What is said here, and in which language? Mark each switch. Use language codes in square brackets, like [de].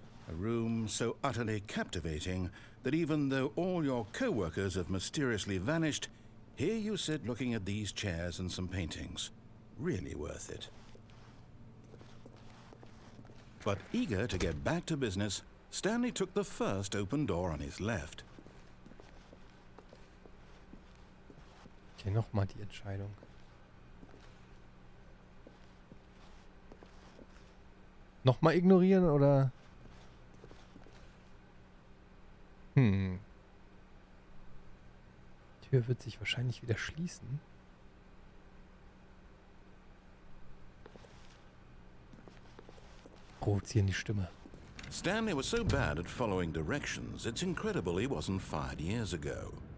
[en] A room so utterly captivating that even though all your co-workers have mysteriously vanished, here you sit looking at these chairs and some paintings. Really worth it. But eager to get back to business, Stanley took the first open door on his left. [de] Okay, nochmal die Entscheidung. Nochmal ignorieren oder? Die Tür wird sich wahrscheinlich wieder schließen. Provozieren die Stimme. [en] Stanley was so bad at following directions, it's incredible he wasn't fired years ago.